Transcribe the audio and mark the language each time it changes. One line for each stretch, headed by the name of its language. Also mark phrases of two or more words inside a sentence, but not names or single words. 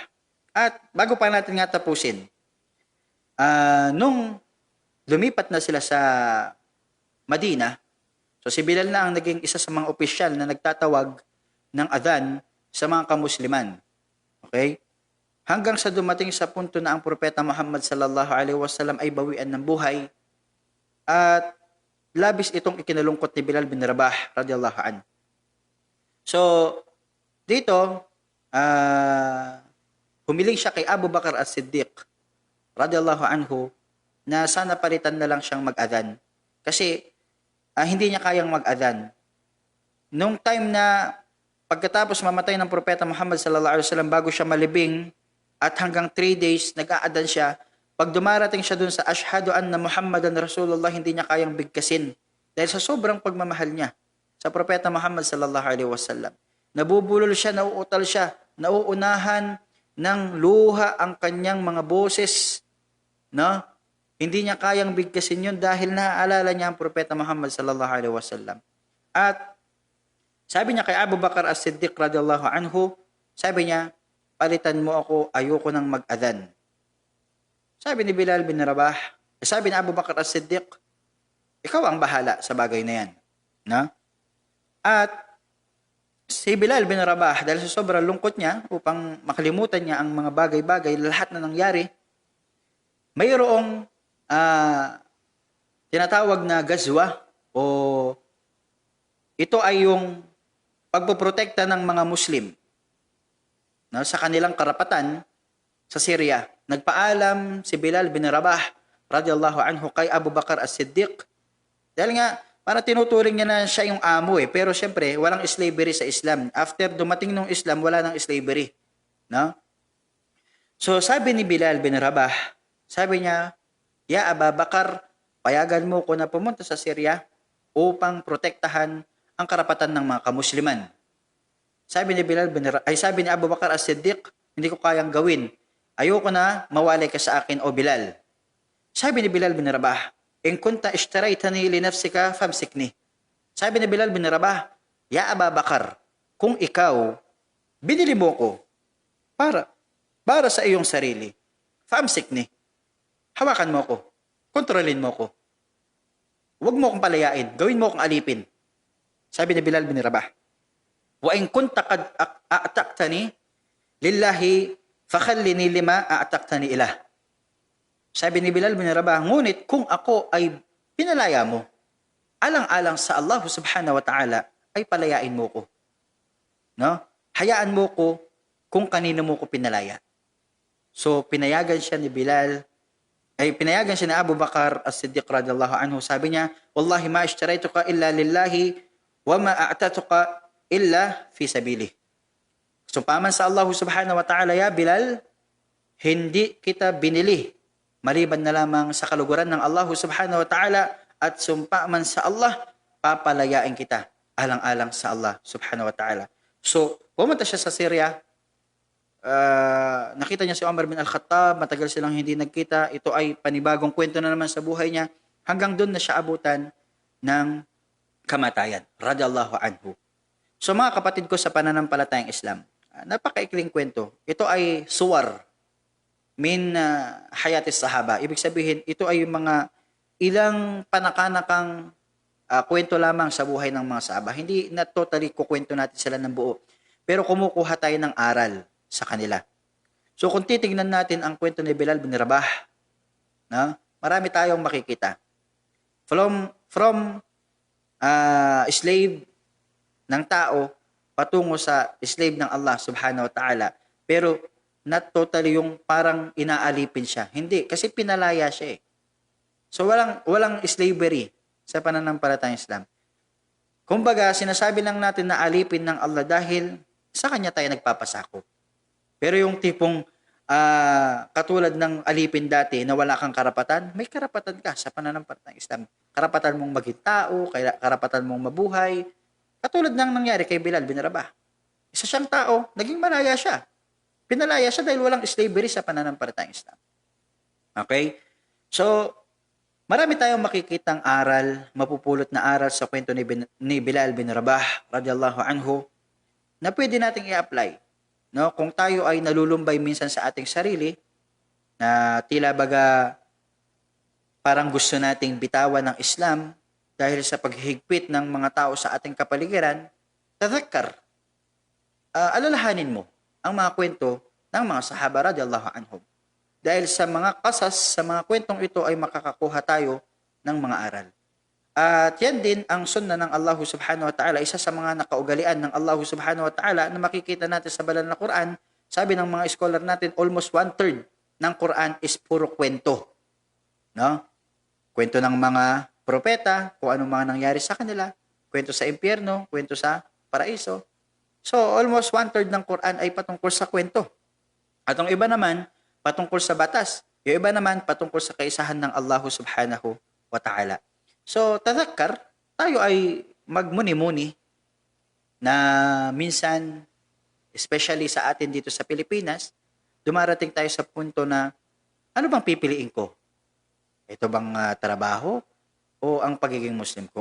Filipino: At bago pa natin nga tapusin, nung lumipat na sila sa Madina, so si Bilal na ang naging isa sa mga opisyal na nagtatawag ng adhan sa mga kamusliman. Okay? Hanggang sa dumating sa punto na ang propeta Muhammad
Arabic: صلى الله عليه وسلم
Filipino: ay bawian ng buhay at labis itong ikinalungkot ni Bilal bin Rabah
Arabic: رضي الله عن.
Filipino: So, dito, humiling siya kay Abu Bakar as-Siddiq
Arabic: رضي الله عنه
Filipino: na sana palitan na lang siyang mag-adhan. Kasi hindi niya kayang mag-adhan. Nung time na pagkatapos mamatay ng propeta Muhammad
Arabic: صلى الله عليه وسلم
Filipino: bago siya malibing at hanggang 3 days nag-aadhan siya, pag dumarating siya dun sa
Arabic: أشهد أن محمدا رسول الله,
Filipino: hindi niya kayang bigkasin dahil sa sobrang pagmamahal niya sa propeta Muhammad
Arabic: صلى الله عليه وسلم.
Filipino: Nabubulol siya, nauutal siya, nauunahan ng luha ang kanyang mga boses, no? Hindi niya kayang bigkasin yun dahil naaalala niya ang propeta Muhammad
Arabic: صلى الله عليه وسلم.
Filipino: At sabi niya kay Abu Bakar as-Siddiq
Arabic: رضي الله عنه,
Filipino: sabi niya, palitan mo ako, ayoko nang mag-adhan. Sabi ni Bilal bin Rabah, sabi ni Abu Bakar as-Siddiq, ikaw ang bahala sa bagay na yan. Na? At si Bilal bin Rabah, dahil sa sobrang lungkot niya, upang makalimutan niya ang mga bagay-bagay, lahat na nangyari, mayroong tinatawag na gazwa o ito ay yung pagpoprotekta ng mga Muslim sa kanilang karapatan sa Syria. Nagpaalam si Bilal bin Rabah
Arabic: رضي الله عنه
Filipino: kay Abu Bakar as-Siddiq dahil nga para tinuturing niya na siya yung amo pero syempre walang slavery sa Islam. After dumating ng Islam, wala nang slavery. No? So sabi ni Bilal bin Rabah, sabi niya, Ya Abu Bakar, payagan mo ko na pumunta sa Syria upang protektahan ang karapatan ng mga kamusliman. Sabi ni sabi ni Abu Bakar as-Siddiq, hindi ko kayang gawin. Ayoko na mawalay ka sa akin o Bilal. Sabi ni Bilal bin Rabah,
Arabic: إن كنت اشتريتني لنفسك فأمسكني.
Filipino: Sabi ni Bilal bin Rabah, Ya Abu Bakar, kung ikaw binili mo ko para sa iyong sarili, famsikni. Hawakan mo ko. Kontrolin mo ko. Huwag mo akong palayain. Gawin mo akong alipin. Sabi ni Bilal bin Rabah,
Arabic: وإن كنت قد أعتقتني لله فخلني لما أعتقتني إليه.
Filipino: Sabi ni Bilal bin Rabah, ngunit kung ako ay pinalaya mo, alang-alang sa Allah
Arabic: سبحانه وتعالى,
Filipino: ay palayain mo ko. No? Hayaan mo ko kung kanino mo ko pinalaya. So, pinayagan siya ni Abu Bakar as-Siddiq
Arabic: رضي الله عنه.
Filipino: Sabi niya,
Arabic: والله ما اشتريتك إلا لله وما أعتقتك إلا في سبيل.
Filipino: Sumpaman sa Allah
Arabic: سبحانه وتعالى,
Filipino: ya Bilal, hindi kita binili maliban na lamang sa kaluguran ng Allah
Arabic: سبحانه وتعالى
Filipino: at sumpaman sa Allah, papalayain kita alang-alang sa Allah
Arabic: سبحانه وتعالى.
Filipino: So, pumunta siya sa Syria. Nakita niya si Umar bin Al-Khattab, matagal silang hindi nagkita. Ito ay panibagong kwento na naman sa buhay niya. hanggang doon na siya abutan ng kamatayan,
Arabic: رضي الله عنه.
Filipino: So mga kapatid ko sa pananampalatayang Islam, napakaikling kwento. Ito ay
Arabic: صور من حياة الصحابة.
Filipino: Ibig sabihin, ito ay yung mga ilang panakanakang kwento lamang sa buhay ng mga sahaba. Hindi na totally kukwento natin sila ng buo. Pero kumukuha tayo ng aral sa kanila. So kung titignan natin ang kwento ni Bilal bin Rabah, marami tayong makikita.
English: From slave
Filipino: ng tao patungo sa slave ng Allah
Arabic: سبحانه وتعالى.
Filipino: Pero
English: not totally
Filipino: yung parang inaalipin siya. Hindi, kasi pinalaya siya eh. So walang slavery sa pananampalatayang Islam. Kumbaga, sinasabi lang natin na alipin ng Allah dahil sa kanya tayo nagpapasakop. Pero yung tipong katulad ng alipin dati na wala kang karapatan, may karapatan ka sa pananampalatayang Islam. Karapatan mong maging tao, karapatan mong mabuhay. Katulad ng nangyari kay Bilal bin Rabah. Isa siyang tao, naging malaya siya. Pinalaya siya dahil walang slavery sa pananampalatayang Islam. Okay? So, marami tayong makikitang aral, mapupulot na aral sa kwento ni Bilal bin Rabah,
Arabic: رضي الله عنه,
Filipino: na pwede nating i-apply. No? Kung tayo ay nalulumbay minsan sa ating sarili, na tila baga parang gusto nating bitawan ng Islam dahil sa paghihigpit ng mga tao sa ating kapaligiran, tadhakkar, alalahanin mo ang mga kwento ng mga sahaba
Arabic: رضي الله عنهم.
Filipino: Dahil sa mga kasas, sa mga kwentong ito ay makakakuha tayo ng mga aral. At yan din ang sunna ng Allah
Arabic: سبحانه وتعالى,
Filipino: isa sa mga nakaugalian ng Allah
Arabic: سبحانه وتعالى
Filipino: na makikita natin sa banal na Quran. Sabi ng mga scholar natin, almost 1/3 ng Quran is puro kwento. No? Kwento ng mga propeta, kung ano mga nangyari sa kanila, kwento sa impyerno, kwento sa paraiso. So, almost 1/3 ng Quran ay patungkol sa kwento. At ang iba naman, patungkol sa batas. Yung iba naman, patungkol sa kaisahan ng Allah
Arabic: سبحانه وتعالى.
Filipino: So, tadhakkar, tayo ay magmuni-muni na minsan, especially sa atin dito sa Pilipinas, dumarating tayo sa punto na, ano bang pipiliin ko? Ito bang trabaho o ang pagiging Muslim ko?